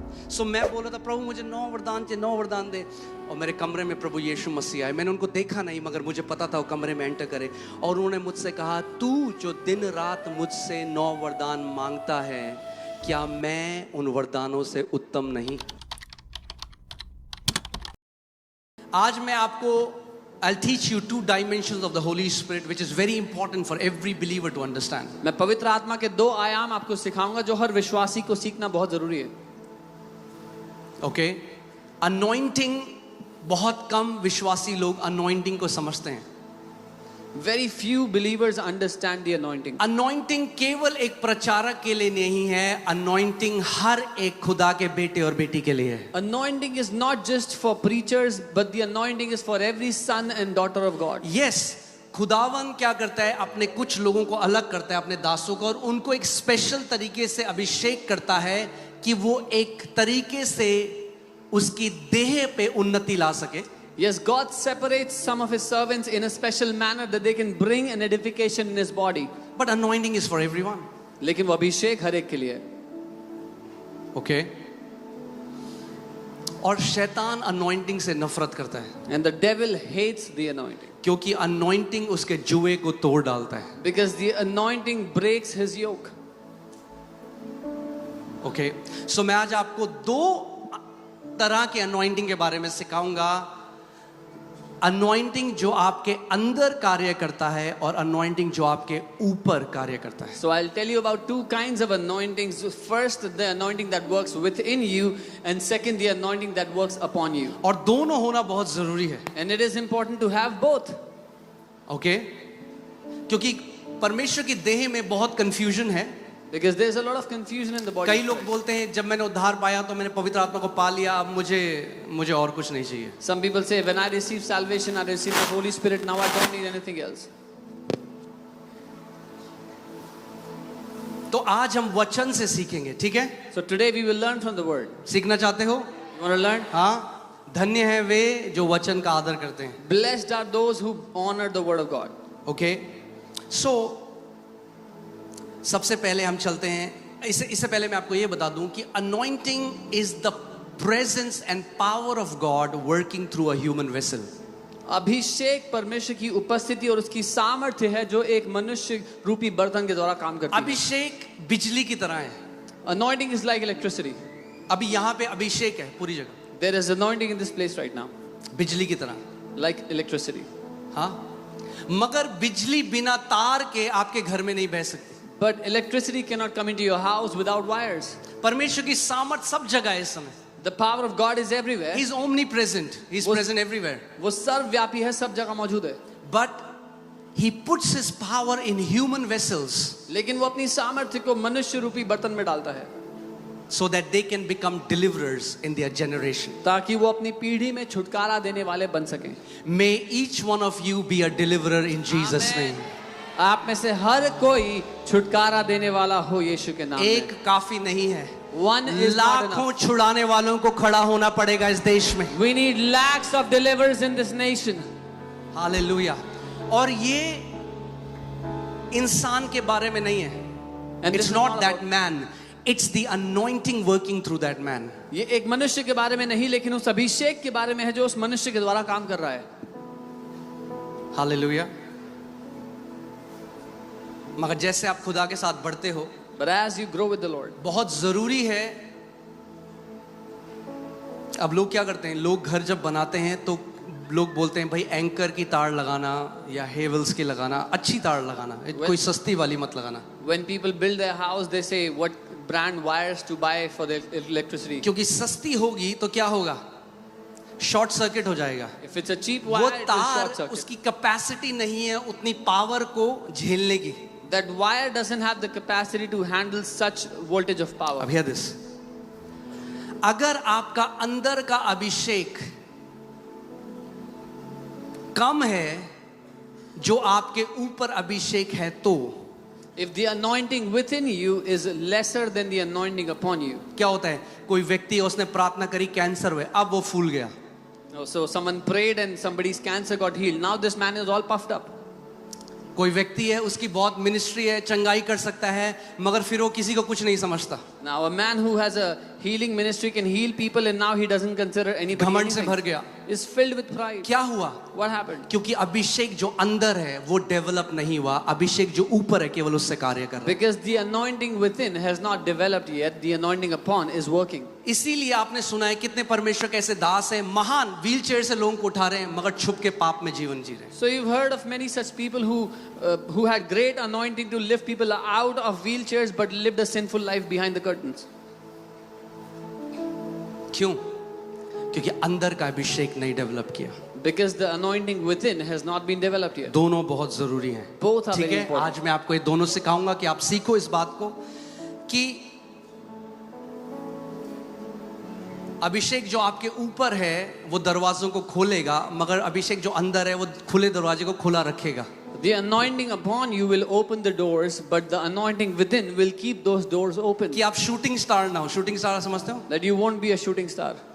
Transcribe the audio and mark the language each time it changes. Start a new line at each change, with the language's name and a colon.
Hindi: सो मैं बोल रहा था, प्रभु मुझे 9 वरदान चाहिए, 9 वरदान दे। और मेरे कमरे में प्रभु यीशु मसीह आए। मैंने उनको देखा नहीं, मगर मुझे पता था वो कमरे में एंटर करे, और उन्होंने मुझसे कहा, तू जो दिन रात मुझसे 9 वरदान मांगता है, क्या मैं उन वरदानों से उत्तम नहीं? आज मैं आपको
English: I'll teach you 2 dimensions of the Holy Spirit, which is very important for every believer to understand.
Hindi: मैं पवित्र आत्मा के 2 आयाम आपको सिखाऊंगा जो हर विश्वासी को सीखना बहुत जरूरी है।
English: Okay?
Hindi: Anointing, बहुत कम विश्वासी लोग anointing को समझते हैं।
English: Very few believers understand the anointing.
Hindi: Anointing केवल एक प्रचारक के लिए नहीं है, anointing हर एक खुदा के बेटे और बेटी के लिए है।
English: Anointing is not just for preachers, but the anointing is for every son and daughter of God.
Hindi: Yes, खुदावन क्या करता है, अपने कुछ लोगों को अलग करता है, अपने दासों को, और उनको एक स्पेशल तरीके से अभिषेक करता है कि वो एक तरीके से उसकी देह पे उन्नति ला सके।
English: Yes, God separates some of his servants in a special manner that they can bring an edification in his body. But anointing is for everyone.
Hindi: लेकिन वो अभिषेक हर एक के लिए है।
English: Okay?
Hindi: और शैतान anointing से नफरत करता है।
English: And the devil hates the anointing.
Hindi: क्योंकि anointing उसके जुए को तोड़ डालता है।
English: Because the anointing breaks his yoke. Okay?
Hindi: So मैं आज आपको 2 तरह के anointing के बारे में सिखाऊंगा। anointing जो आपके अंदर कार्य करता है, और anointing जो आपके ऊपर कार्य करता है।
English: So I'll tell you about 2 kinds of anointings. First, the anointing that works within you, and second, the anointing that works upon you.
Hindi: और दोनों होना बहुत जरूरी है।
English: And it is important to have both. Okay?
Hindi: क्योंकि परमेश्वर की देह में बहुत confusion है।
English: Because there's a lot of confusion in the body.
Hindi: कई लोग बोलते हैं, जब मैंने उद्धार पाया तो मैंने पवित्र आत्मा को पा लिया, अब मुझे और कुछ नहीं चाहिए।
English: Some people say, when I receive salvation, I receive the Holy Spirit, now I don't need anything else.
Hindi: तो आज हम वचन से सीखेंगे, ठीक है?
English: So today we will learn from the word.
Hindi: सीखना चाहते हो?
English: You want to learn?
Hindi: हाँ, धन्य है वे जो वचन का आदर करते हैं।
English: Blessed are those who honor the word of God. Okay?
Hindi: So सबसे पहले हम चलते हैं, इससे पहले मैं आपको ये बता दूं कि
English: anointing is the presence and power of God working through a human vessel.
Hindi: अभिषेक परमेश्वर की उपस्थिति और उसकी सामर्थ्य है जो एक मनुष्य रूपी बर्तन के द्वारा काम करती है। अभिषेक बिजली की तरह है।
English: Anointing is like electricity.
Hindi: अभी यहाँ पे अभिषेक है पूरी जगह।
English: There is anointing in this place right now.
Hindi: बिजली की तरह।
English: Like electricity.
Hindi: हाँ, मगर बिजली बिना तार के आपके घर में नहीं बह सकती।
English: But electricity cannot come into your house without wires.
Hindi: परमेश्वर की सामर्थ सब जगह है इस समय।
English: The power of God is everywhere. He is omnipresent. He is present everywhere.
Hindi: वो सर्वव्यापी है, सब जगह मौजूद है।
English: But he puts his power in human vessels
Hindi: लेकिन वो अपनी सामर्थ्य को मनुष्य रूपी बर्तन में डालता है
English: so that they can become deliverers in their generation.
Hindi: ताकि वो अपनी पीढ़ी में छुटकारा देने वाले बन सकें.
English: May each one of you be a deliverer in Jesus' name.
Hindi: आप में से हर कोई छुटकारा देने वाला हो यीशु के नाम में. एक काफी नहीं है.
English: One is not
Hindi: लाखों
English: enough.
Hindi: छुड़ाने वालों को खड़ा होना पड़ेगा इस देश में.
English: We need lakhs of deliverers in this nation.
Hindi: Hallelujah. और ये इंसान के बारे में नहीं है.
English: And this It's is not not that about- man. It's the anointing working through that man.
Hindi: ये एक मनुष्य के बारे में नहीं लेकिन उस अभिषेक के बारे में है जो उस मनुष्य के द्वारा काम कर रहा है. हालेलुया. मगर जैसे आप खुदा के साथ बढ़ते हो,
English: But as you grow with the Lord,
Hindi: बहुत जरूरी है. अब लोग क्या करते हैं, लोग घर जब बनाते हैं तो लोग बोलते हैं भाई एंकर की तार लगाना या हेवल्स की लगाना, अच्छी तार लगाना, कोई सस्ती वाली मत लगाना.
English: when people build their house, they say what brand wires to buy for the electricity.
Hindi: क्योंकि सस्ती होगी तो क्या होगा, शॉर्ट सर्किट हो जाएगा.
English: If it's a cheap
Hindi: वो
English: wire, it will
Hindi: तार
English: short circuit.
Hindi: उसकी कैपेसिटी नहीं है उतनी पावर को झेलने की.
English: That wire doesn't have the capacity to handle such voltage of power.
Hindi: अब
English: hear this.
Hindi: अगर आपका अंदर का अभिषेक कम है जो आपके ऊपर अभिषेक है तो
English: If the anointing within you is lesser than the anointing upon you.
Hindi: क्या होता है, कोई व्यक्ति उसने प्रार्थना करी कैंसर हुए, अब वो फूल गया.
English: So someone prayed and somebody's cancer got healed. Now this man is all puffed up.
Hindi: कोई व्यक्ति है उसकी बहुत मिनिस्ट्री है, चंगाई कर सकता है, मगर फिर वो किसी को कुछ नहीं समझता.
English: Now a man who has a healing ministry can heal people and now he doesn't consider anybody
Hindi: घमंड से
English: anything.
Hindi: भर गया.
English: Is filled with pride.
Hindi: क्या हुआ?
English: What happened?
Hindi: क्योंकि अभिषेक जो अंदर है वो डेवलप नहीं हुआ, अभिषेक जो ऊपर है केवल उससे कार्य कर रहा है.
English: Because the anointing within has not developed yet, the anointing upon is working.
Hindi: इसीलिए आपने सुना है कितने परमेश्वर के ऐसे दास हैं, महान व्हील चेयर से लोगों को उठा रहे हैं मगर छुप के पाप में जीवन जी रहे हैं.
English: So you've heard of many such people who had great anointing to lift people out of wheelchairs but lived a sinful life behind the curtains.
Hindi: क्यों? क्योंकि अंदर का अभिषेक नहीं डेवलप किया.
English: Because the anointing within has not been developed yet.
Hindi: दोनों बहुत जरूरी हैं.
English: Both are
Hindi: ठीक
English: very
Hindi: है,
English: important.
Hindi: आज मैं आपको ये दोनों सिखाऊंगा कि आप सीखो इस बात को कि अभिषेक जो आपके ऊपर है वो दरवाजों को खोलेगा, मगर अभिषेक जो अंदर है वो खुले दरवाजे को खुला रखेगा.
English: The anointing upon you will open the doors, but the anointing within will keep those doors open.
Hindi: कि आप शूटिंग स्टार ना हो. शूटिंग स्टार समझते हो?
English: That you won't be a shooting star.